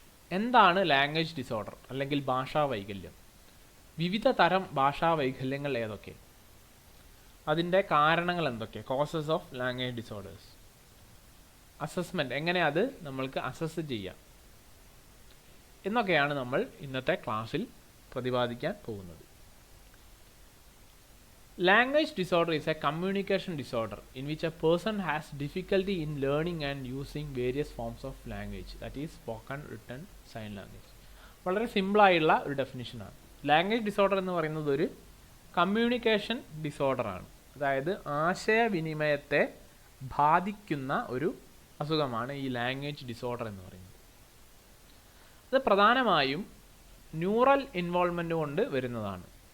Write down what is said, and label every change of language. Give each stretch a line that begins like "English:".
Malayalam: എന്താണ് language disorder അല്ലെങ്കിൽ ഭാഷാ വൈകല്യം? വിവിധ തരം ഭാഷാ വൈകല്യങ്ങൾ ഏതൊക്കെ? അതിൻ്റെ കാരണങ്ങൾ എന്തൊക്കെ?
English: Causes of language disorders.
Malayalam: Assessment, എങ്ങനെ അത് നമ്മൾക്ക് അസസ് ചെയ്യാം എന്നൊക്കെയാണ് നമ്മൾ ഇന്നത്തെ ക്ലാസ്സിൽ പ്രതിപാദിക്കാൻ പോകുന്നത്.
English: Language disorder is a communication disorder in which a person has difficulty in learning and using various forms of language, that is spoken, written, sign language.
Malayalam: വളരെ സിമ്പിളായുള്ള ഒരു ഡെഫിനിഷനാണ്. ലാംഗ്വേജ് ഡിസോർഡർ എന്ന് പറയുന്നത് ഒരു കമ്മ്യൂണിക്കേഷൻ ഡിസോർഡറാണ്. അതായത് ആശയവിനിമയത്തെ ബാധിക്കുന്ന ഒരു അസുഖമാണ് ഈ ലാംഗ്വേജ് ഡിസോർഡർ എന്ന് പറയുന്നത്. അത് പ്രധാനമായും ന്യൂറൽ ഇൻവോൾവ്മെൻറ്റ് കൊണ്ട് വരുന്നതാണ്.